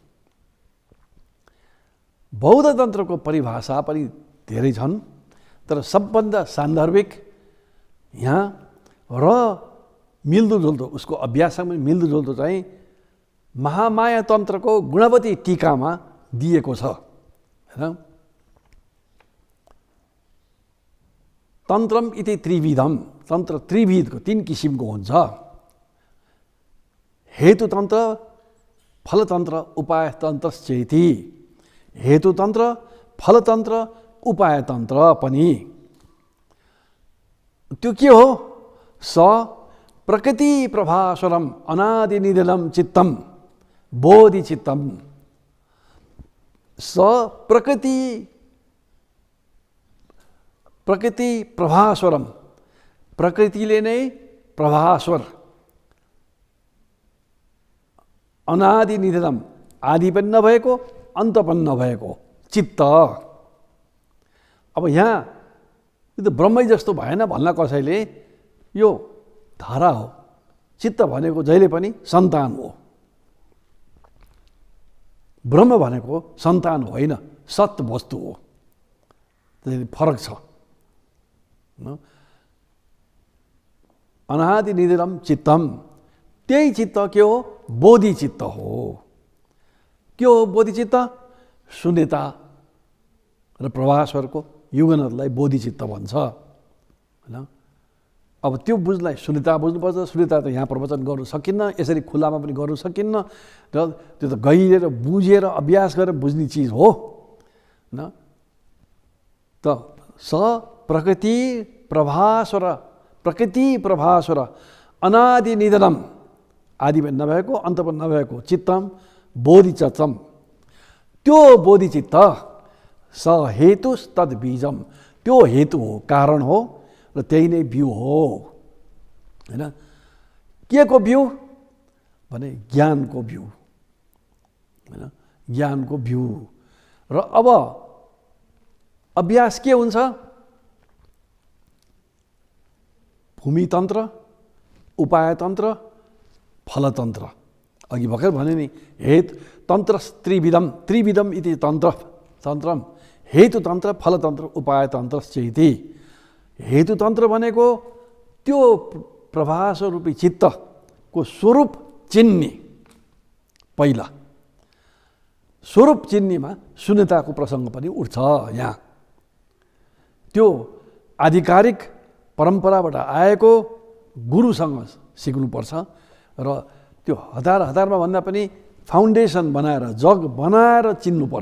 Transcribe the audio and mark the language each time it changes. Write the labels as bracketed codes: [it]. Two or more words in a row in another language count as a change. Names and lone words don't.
[ne] बौद्ध तन्त्रको परिभाषा पनि धेरै छन्, तर सबभन्दा सान्दर्भिक यहाँ र मिल्दोजुल्दो उसको अभ्यासमा मिल्दोजुल्दो चाहिँ महामाया तन्त्रको गुणवती टीकामा दिएको छ होइन। [sa] तन्त्रम इति त्रिविधम, [ne] तन्त्र त्रिविधको 3 किसिमको हुन्छ। [sa] हेतुतन्त्र, फलतन्त्र, उपायतन्त्रश्चेति। [ne] हेतुतन्त्र, फलतन्त्र, उपायतन्त्र पनि। त्यो के हो? [sa] स प्रकृति प्रभास्वरम अनादिनिधनम चित्तम बोधिचित्तम। स प्रकृति प्रभास्वरम, [ne] प्रकृतिले नै प्रभास्वर, [sa] अनादि निधनम, [ne] आदि पनि नभएको अन्त पनि नभएको चित्त। अब यहाँ यो त ब्रह्मै जस्तो भएन भन्ला कसैले, यो धारा हो। चित्त भनेको जहिले पनि सन्तान हो, ब्रह्म भनेको सन्तान होइन, सत वस्तु हो। त्यसले फरक छ। [sa] अनादि निधनम चित्तम, [ne] त्यही चित्त के हो? बोधि चित्त हो। के हो बोधि चित्त? शून्यता र प्रभास्वरको युगनहरूलाई बोधिचित्त भन्छ होइन। अब त्यो बुझ्नलाई सुनिता बुझ्नुपर्छ। सुनिता त यहाँ प्रवचन गर्नु सकिन्न, यसरी खुलामा पनि गर्नु सकिन्न, र त्यो त गहिरेर बुझेर अभ्यास गरेर बुझ्ने चिज हो होइन। [sa] त स प्रकृति प्रभास्वर, प्रकृति प्रभास्वर अनादि निधनम, [ne] आदि पनि नभएको अन्त पनि नभएको [sa] चित्तम बोधिचित्तम, [ne] त्यो बोधिचित्त [sa] स हेतु तद बीजम, [ne] त्यो हेतु हो, कारण हो, र त्यही नै बिउ हो होइन। के को बिउ भने ज्ञानको बिउ होइन, ज्ञानको बिउ। र अब अभ्यास के हुन्छ? भूमितन्त्र, उपायतन्त्र, फलतन्त्र। अघि भर्खर भने नि [sa] हेतु तन्त्र त्रिविधम, त्रिविधम इति तन्त्र, तन्त्रम हेतुतन्त्र, फलतन्त्र, उपायतन्त्र चेति। [ne] हेतुतन्त्र भनेको त्यो प्रभास रूपी चित्तको स्वरूप चिन्ने, पहिला स्वरूप चिन्नेमा शून्यताको प्रसङ्ग पनि उठ्छ यहाँ। त्यो आधिकारिक परम्पराबाट आएको गुरुसँग सिक्नुपर्छ, र त्यो हतारमा भन्दा पनि फाउन्डेसन बनाएर, जग बनाएर चिन्नुपर्छ।